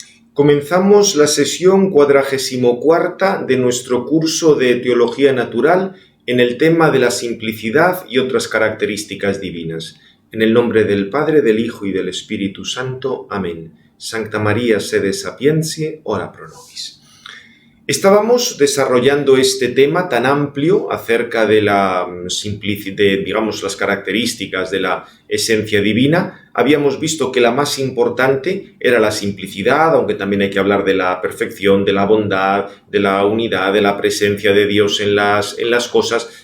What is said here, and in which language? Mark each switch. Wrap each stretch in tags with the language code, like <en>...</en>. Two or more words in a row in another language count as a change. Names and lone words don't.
<es>Comenzamos la sesión 44ª de nuestro curso de Teología Natural en el tema de la simplicidad y otras características divinas. En el nombre del Padre, del Hijo y del Espíritu Santo. Amén.</es> <la>Sancta María sede sapientiae, ora pro nobis.</la> <es>Estábamos desarrollando este tema tan amplio acerca de la simplicidad, digamos, las características de la esencia divina. Habíamos visto que la más importante era la simplicidad, aunque también hay que hablar de la perfección, de la bondad, de la unidad, de la presencia de Dios en las cosas.</es>